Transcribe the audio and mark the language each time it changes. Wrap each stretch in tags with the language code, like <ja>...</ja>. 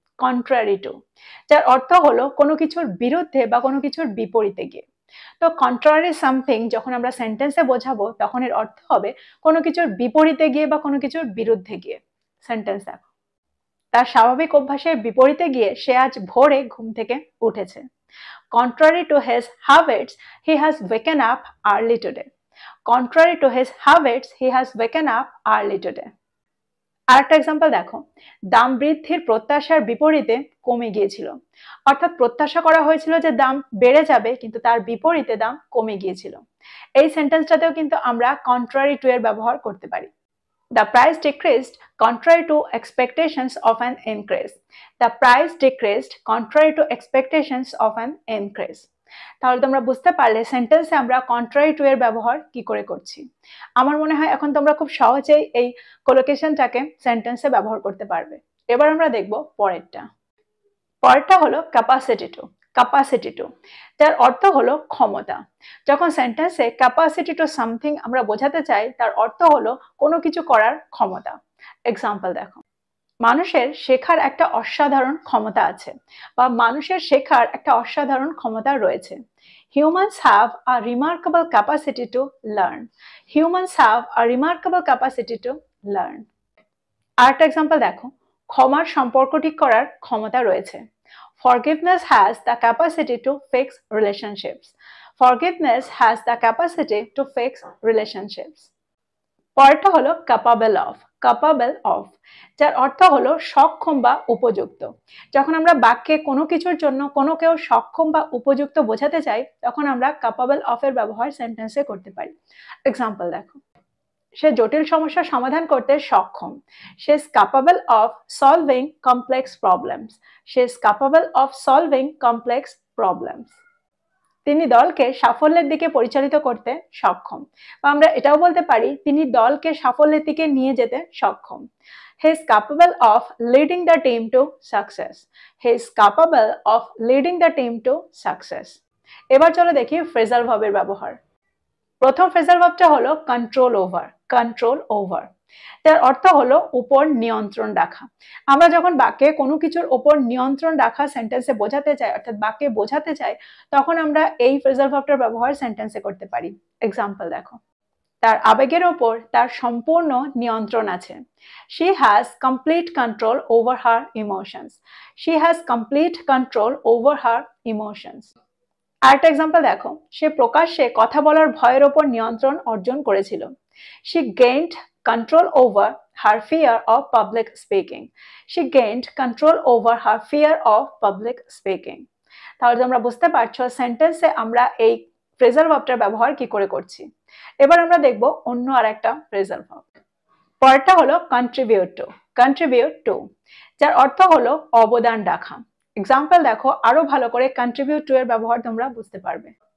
<bn>Contrary to, যার অর্থ হলো কোনো কিছুর বিরুদ্ধে বা কোনো কিছুর বিপরীতে গিয়ে। তো কন্ট্রারি সামথিং যখন আমরা সেন্টেন্সে বোঝাবো, তখন এর অর্থ হবে কোনো কিছুর বিপরীতে গিয়ে বা কোনো কিছুর বিরুদ্ধে গিয়ে। সেন্টেন্স দেখো, তার স্বাভাবিক অভ্যাসের বিপরীতে গিয়ে সে আজ ভোরে ঘুম থেকে উঠেছে।</bn> <en>Contrary to his habits, he has waken up early today. Contrary to his habits, he has waken up early today.</en> <bn>আরেকটা এক্সাম্পল দেখো, দাম বৃদ্ধির প্রত্যাশার বিপরীতে কমে গিয়েছিল। অর্থাৎ প্রত্যাশা করা হয়েছিল যে দাম বেড়ে যাবে, কিন্তু তার বিপরীতে দাম কমে গিয়েছিল। এই সেন্টেন্সটাতেও কিন্তু আমরা কন্ট্রারি টু এর ব্যবহার করতে পারি।</bn> <en>The price decreased contrary to expectations of an increase. The price decreased contrary to expectations of an increase.</en> <bn>তাহলে তোমরা বুঝতে পারলে সেন্টেন্সে আমরা কন্ট্রারি টু এর ব্যবহার কি করে করছি। আমার মনে হয় এখন তোমরা খুব সহজেই এই কোলোকেশনটাকে সেন্টেন্সে ব্যবহার করতে পারবে। এবার আমরা দেখব পরেরটা। পরেরটা হলো ক্যাপাসিটি টু। ক্যাপাসিটি টু, যার অর্থ হলো ক্ষমতা। যখন সেন্টেন্সে ক্যাপাসিটি টু সামথিং আমরা বোঝাতে চাই, তার অর্থ হলো কোনো কিছু করার ক্ষমতা। এক্সাম্পল দেখো, মানুষের শেখার একটা অসাধারণ ক্ষমতা আছে, বা মানুষের শেখার একটা অসাধারণ ক্ষমতা রয়েছে।</bn> <en>Humans have a remarkable capacity to learn. Humans have a remarkable capacity to learn.</en> <bn>আরেকটা এক্সাম্পল দেখো, ক্ষমার সম্পর্ক ঠিক করার ক্ষমতা রয়েছে।</bn> <en>Forgiveness has the capacity to fix relationships. Forgiveness has the capacity to fix relationships.</en> <bn>পরেরটা হলো capable of। capable of, যার অর্থ হলো সক্ষম বা উপযুক্ত। যখন আমরা বাক্যে কোনো কিছুর জন্য কোনো কেউ সক্ষম বা উপযুক্ত বোঝাতে চাই, তখন আমরা capable of এর ব্যবহার সেন্টেন্সে করতে পারি। এক্সাম্পল দেখো, সে জটিল সমস্যার সমাধান করতে সক্ষম।</bn> <en>She is capable of solving complex problems. She is capable of solving complex problems.</en> <bn>তিনি দলকে সাফল্যের দিকে পরিচালিত করতে সক্ষম, বা আমরা এটাও বলতে পারি তিনি দলকে সাফল্যের দিকে নিয়ে যেতে সক্ষম।</bn> <en>He is capable of leading the team to success. He is capable of leading the team to success.</en> <bn>এবার চলো দেখি ফ্রেজাল ভার্বের ব্যবহার। প্রথম ফ্রেজাল ভার্বটা হলো কন্ট্রোল ওভার। কন্ট্রোল ওভার, যার অর্থ হলো উপর নিয়ন্ত্রণ রাখা। আমরা যখন বাক্যে কোনো কিছুর উপর নিয়ন্ত্রণ রাখা সেন্টেন্সে বোঝাতে চাই, অর্থাৎ বাক্যে বোঝাতে চাই, তখন আমরা এই ফ্রেজাল ভার্বটার ব্যবহার সেন্টেন্সে করতে পারি। এক্সাম্পল দেখো, তার আবেগের ওপর তার সম্পূর্ণ নিয়ন্ত্রণ আছে।</bn> <en>She has complete control over her emotions. She has complete control over her emotions.</en> <bn>আরেকটা এক্সাম্পল দেখো, সে প্রকাশ্যে কথা বলার ভয়ের ওপর নিয়ন্ত্রণ অর্জন করেছিল।</bn> <en>She gained control over her fear of public speaking. She gained control over her fear of public speaking.</en> <bn>তাহলে তোমরা বুঝতে পারছো সেন্টেন্সে আমরা এই ফ্রেজাল ভার্বটার ব্যবহার কি করে করছি। এবার আমরা দেখব অন্য আরেকটা ফ্রেজাল ভার্ব। পরেরটা হলো কন্ট্রিবিউট টু। কন্ট্রিবিউট টু, যার অর্থ হলো অবদান রাখা। এক্সাম্পল দেখো, আরো ভালো করে কন্ট্রিবিউট টু এর ব্যবহার তোমরা বুঝতে পারবে।</bn>